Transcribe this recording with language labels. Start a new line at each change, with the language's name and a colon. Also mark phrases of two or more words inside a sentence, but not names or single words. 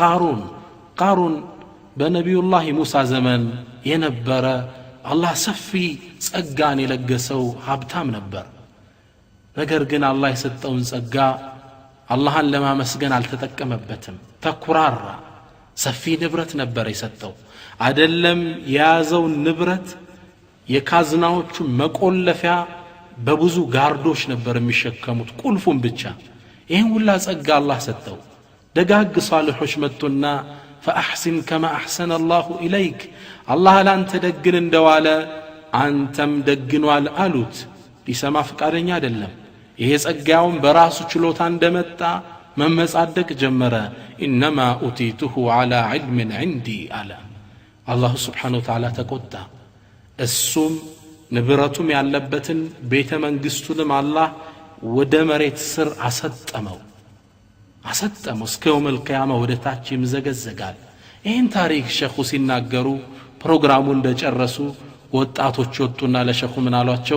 Amharic: ቃሩን በነቢዩላህ ሙሳ ዘመን የነበረ አላህ ሰፊ ጸጋን የለገሰው ሀብታም ነበር። ነገር ግን አላህ የሰጠውን ጸጋ አላህን ለማመስገን አልተጠቀመበትም። ተኩራራ። ሰፊ ንብረት ነበር የሰጠው። አይደለም የያዘው ንብረት የካዝናዎቹ መቆለፊያ በብዙ ጋርዶች ነበር የሚሸከሙት ቁልፉን ብቻ። ይሄን ሁላ ጸጋ አላህ ሰጠው። ደጋግ ሷሊሖች መጡና فأحسن
Arabic: كما أحسن الله إليك
Amharic: الله ላንተ ደግን እንደዋለ አንተም ደግኗል አሉት። ሊሰማ ፍቃደኛ አይደለም። ይሄ ጸጋውን በራሱ ችሎታ እንደመጣ መመጻደቅ ጀመረ።
Arabic: إنما أوتيته على علم عندي
Amharic: አለ።
Arabic: الله سبحانه وتعالى
Amharic: ተቆጣ። እሱም ንብረቱም ያለበትን ቤተ መንግስቱንም አላህ ወደ መሬት ስር አሰጠመው። እስከ
Arabic: يوم القيامة
Amharic: ወደ ታች ይምዘገዘጋል። ይህን ታሪክ ሸኹ ሲናገሩ ፕሮግራሙ እንደጨረሱ ወጣቶች ወጡና ለሸኹ ምን አሏቸው?